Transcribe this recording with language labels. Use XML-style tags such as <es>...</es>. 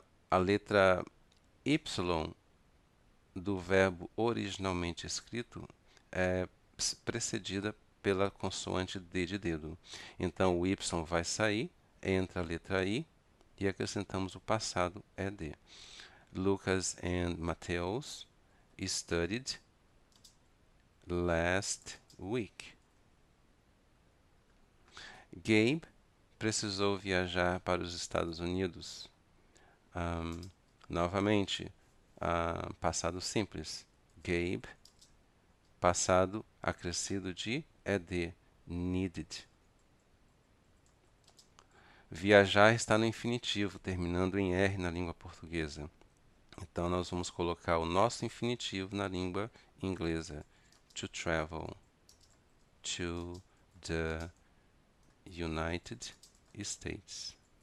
<pt>a letra Y do verbo originalmente escrito é precedida pela consoante D de dedo. Então, o Y vai sair, entra a letra I e acrescentamos o passado ED.</pt> <en>Lucas and Mateus studied last week.</en> <pt>Gabe precisou viajar para os Estados Unidos. Novamente, passado simples. Gabe, passado acrescido de ED, needed. Viajar está no infinitivo, terminando em R na língua portuguesa. Então, nós vamos colocar o nosso infinitivo na língua inglesa.</pt> <en>To travel to the United States.</en>